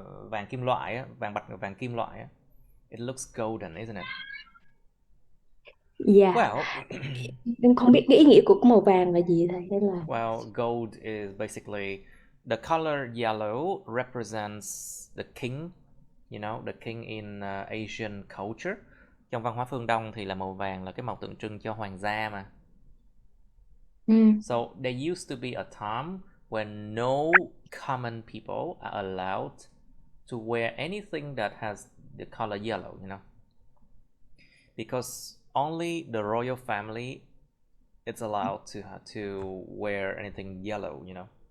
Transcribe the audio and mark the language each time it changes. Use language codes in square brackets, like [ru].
[vi] vàng kim loại á, vàng kim loại á. [en] It looks golden, isn't it? Yeah. Well, [vi] Em không biết cái ý nghĩa của cái màu vàng là gì thầy, hay là [en] well, gold is basically the color yellow represents the king, you know, the king in Asian culture. [vi] Trong văn hóa phương Đông thì là màu vàng là cái màu tượng trưng cho hoàng gia mà. [en] So there used to be a time when no common people are allowed to wear anything that has the color yellow, you know, because only the royal family is allowed to wear anything yellow, you know.